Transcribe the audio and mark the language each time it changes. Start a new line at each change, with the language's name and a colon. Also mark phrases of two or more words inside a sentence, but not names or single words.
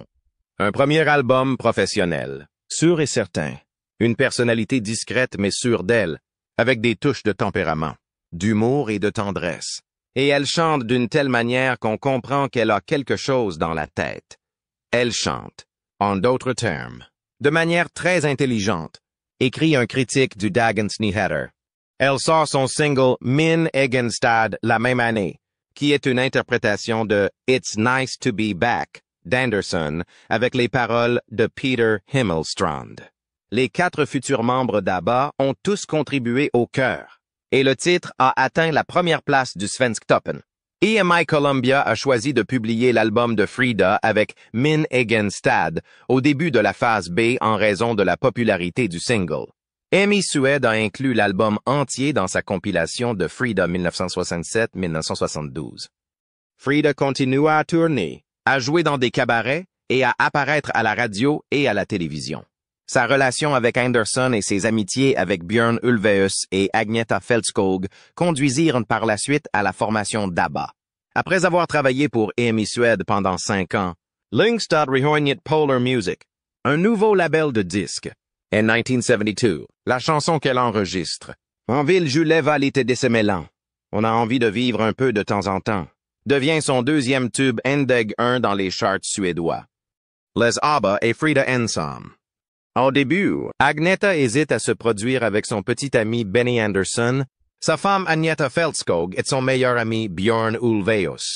French: Un premier album professionnel, sûr et certain, une personnalité discrète mais sûre d'elle, avec des touches de tempérament, d'humour et de tendresse. Et elle chante d'une telle manière qu'on comprend qu'elle a quelque chose dans la tête. Elle chante, en d'autres termes, de manière très intelligente, écrit un critique du Dagens Nyheter. Elle sort son single Min egen stad la même année, qui est une interprétation de It's Nice to Be Back d'Anderson avec les paroles de Peter Himmelstrand. Les 4 futurs membres d'ABBA ont tous contribué au chœur, et le titre a atteint la première place du Svensktoppen. EMI Columbia a choisi de publier l'album de Frida avec Min egen stad au début de la phase B en raison de la popularité du single. EMI Suède a inclus l'album entier dans sa compilation de Frida 1967-1972. Frida continua à tourner, à jouer dans des cabarets et à apparaître à la radio et à la télévision. Sa relation avec Andersson et ses amitiés avec Björn Ulvaeus et Agneta Fältskog conduisirent par la suite à la formation d'ABBA. Après avoir travaillé pour EMI Suède pendant 5 ans, Lyngstad rejoignit Polar Music, un nouveau label de disques. En 1972, la chanson qu'elle enregistre, En ville Juleva lite dissemellan, on a envie de vivre un peu de temps en temps, devient son deuxième tube Endeg 1 dans les charts suédois. Les ABBA et Frida ensemble. Au début, Agneta hésite à se produire avec son petit ami Benny Andersson, sa femme Agneta Fältskog et son meilleur ami Björn Ulvaeus.